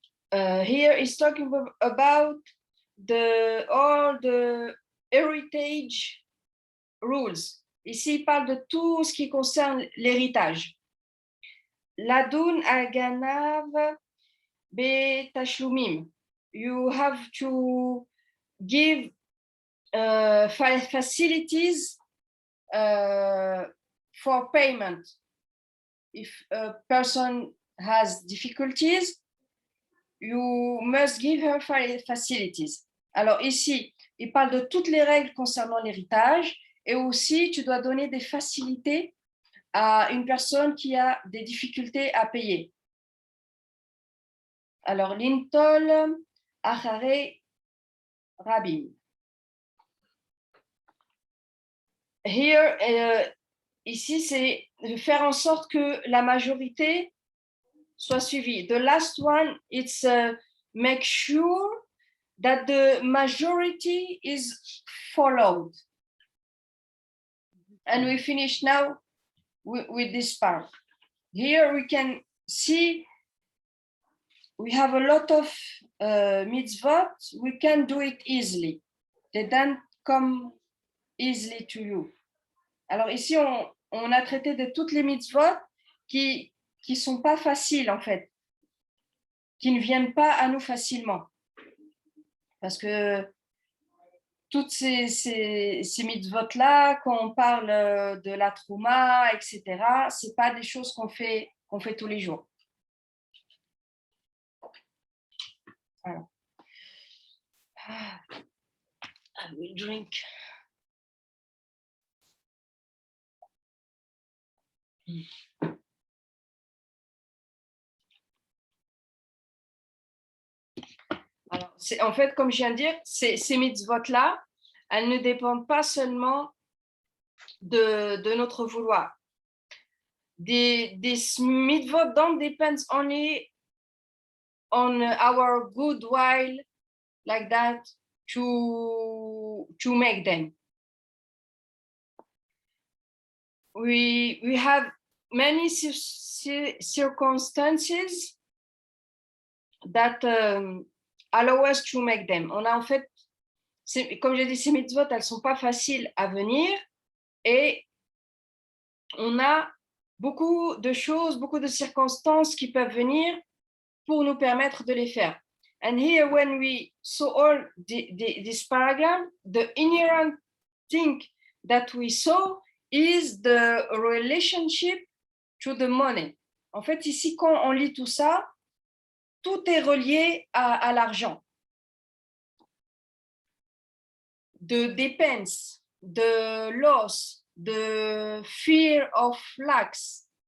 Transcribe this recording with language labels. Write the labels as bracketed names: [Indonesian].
[English] Here is talking about all the heritage rules. [French] Ici, il parle de tout ce qui concerne l'héritage. [Hebrew] Ladoun aganav betashlumim. [English] You have to give facilities for payment. If a person has difficulties, you must give her facilities. [French] Alors ici, il parle de toutes les règles concernant l'héritage et aussi tu dois donner des facilités à une personne qui a des difficultés à payer. Alors, [Hebrew] Lintol, Achare, Rabin. [English] Here, [French] ici, c'est de faire en sorte que la majorité soit suivie. [English] The last one, it's make sure that the majority is followed. And we finish now with this part. Here we can see we have a lot of mitzvot, we can do it easily. They don't come easily to you. [French] Alors ici, on a traité de toutes les mitzvot qui sont pas faciles en fait, qui ne viennent pas à nous facilement. Parce que toutes ces mitzvot-là, quand on parle de la trouma, etc., ce n'est pas des choses qu'on fait tous les jours. Alors. [English] I will drink. [French] Alors, en fait, comme je viens de dire, ces mitzvot-là, elles ne dépendent pas seulement de notre vouloir. [English] This mitzvot don't depend only on our good will, like that, to make them. We have many circumstances that allow us to make them. [French] On a en fait, comme j'ai dit, ces mitzvot, elles ne sont pas faciles à venir et on a beaucoup de choses, beaucoup de circonstances qui peuvent venir pour nous permettre de les faire. [English] And here, when we saw all this paragraph, the inherent thing that we saw is the relationship to the money. [French] En fait, ici, quand on lit tout ça, tout est relié à l'argent. De dépenses, de [English] loss, [French] de [English] fear of lacks.